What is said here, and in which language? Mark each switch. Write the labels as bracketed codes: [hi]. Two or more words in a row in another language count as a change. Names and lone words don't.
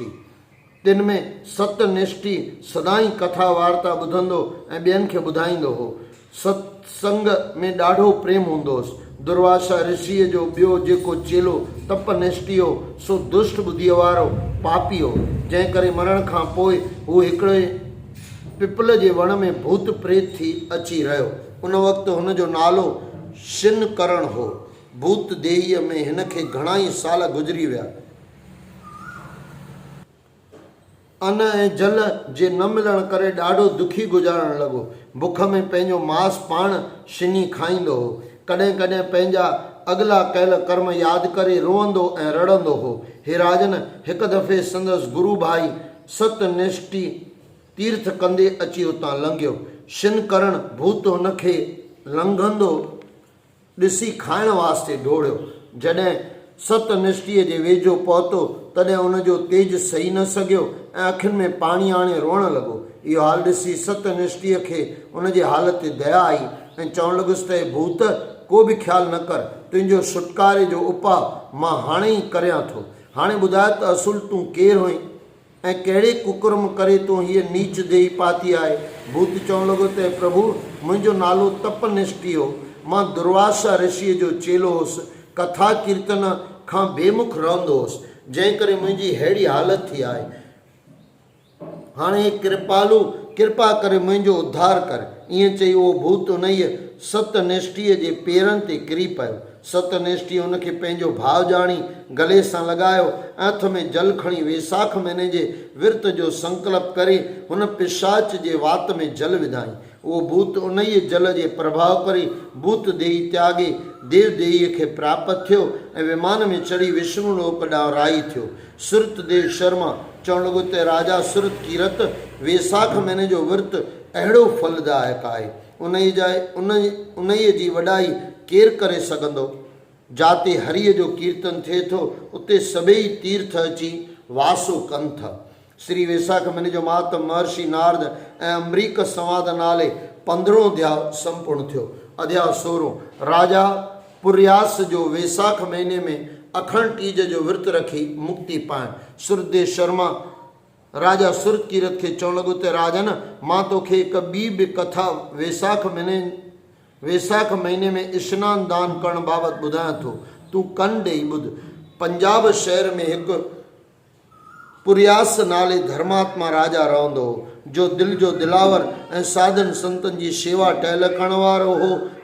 [sd] तिन में सतनिष्ठी सदाई कथा वार्ता ॿुधंदो ऐं ॿियनि खे ॿुधाईंदो हो। सत्संग में ॾाढो प्रेम हूंदो हुअसि। दुर्वासा ऋषिअ जो ॿियो जेको चेलो तपनिष्ठी हो सो दुष्ट ॿुद्धीअ वारो पापी हो, जंहिं करे मरण खां पोइ हू हिकिड़े पिपल जे वण में भूत प्रेत थी अची रहियो। उन वक़्तु हुन जो नालो शिनकरण हो। भूत देहीअ में हिन खे घणा ई साल गुज़री विया। अन्न ऐं जल जे न मिलण करे ॾाढो दुखी गुज़ारणु लॻो। बुख में पंहिंजो मांस पाण छिनी खाईंदो हो। कॾहिं कॾहिं पंहिंजा अॻिला कयल कर्म यादि करे रोअंदो ऐं रड़ंदो हो। हे राजन, हिकु दफ़े संदसि गुरु भाई सतनिष्ठी तीर्थ कंदे अची उतां लंघियो। शिनकरण भूत हुन खे लंघंदो ॾिसी खाइण वास्ते दौड़ियो। जॾहिं सतनिष्ठीअ जे वेझो पहुतो तॾहिं हुनजो तेज सही न सघियो ऐं अखियुनि में पाणी आणे रोअण लॻो। इहो हाल ॾिसी सतनिष्ठीअ खे उनजे हाल ते दया आई ऐं चवणु लॻुसि त हे भूत, को बि ख़्यालु न कर, तुंहिंजो छुटकारे जो उपाउ मां हाणे ई करियां थो। हाणे ॿुधाए त असुल तूं केरु हुई ऐं कहिड़े कुकर्म करे तूं हीअ नीच देही पाती आहे। भूत चवणु लॻो त प्रभु, मुंहिंजो नालो तपनिष्ठी हो। मां दुर्वासा ऋषिअ जो चेलो हुउसि। कथा कीर्तन खां बेमुख रहंदो हुउसि, जंहिं करे मुंहिंजी अहिड़ी हालत थी आहे। हाणे कृपालू, कृपा करे मुंहिंजो उद्धार कर। ईअं चई उहो भूत उन सतनिष्ठीअ जे पेरनि ते किरी पियो। सतनिष्ठी हुनखे पंहिंजो भाउ ॼाणी गले सां लॻायो, हथ में जल खणी वेसाख महीने जे विर्त जो संकल्प करे हुन पिशाच जे वात में जल विधाई। उहो भूत उन ई जल जे प्रभाव करे भूत देही त्यागे देव देहीअ खे प्राप्त थियो ऐं विमान में चढ़ी विष्णु लोक ॾांहुं राही थियो। सूरतदेव शर्मा चवणु लॻो त राजा सूरतकीरत वेसाख महीने जो विर्त अहिड़ो फलदायक आहे, उन जी वॾाई केरु करे सघंदो। जाते हरीअ जो कीर्तन थिए थो उते सभई तीर्थ अची वासो कनि था। श्री वेसाख महीने जो मातम महर्षि नारद ऐं अम्बरीक संवाद नाले 15 अध्याय संपूर्ण थियो। अध्याय 16 राजा पुर्यास जो वेसाख महीने में अखंड टीज जो विर्त रखी मुक्ति पाइण। सूरतदेव शर्मा राजा सूरतकीरत खे चवणु लॻो त राजन, मां तोखे हिकु ॿी बि कथा वेसाख महीने में स्नान दान करण बाबति ॿुधायां थो, तूं कन ॾेई ॿुध। पंजाब शहर में हिकु पुर्यास नाले धर्मात्मा राजा रहंदो हो, जो दिलि जो दिलावर ऐं साधन संतनि जी शेवा टहल करण वारो हो।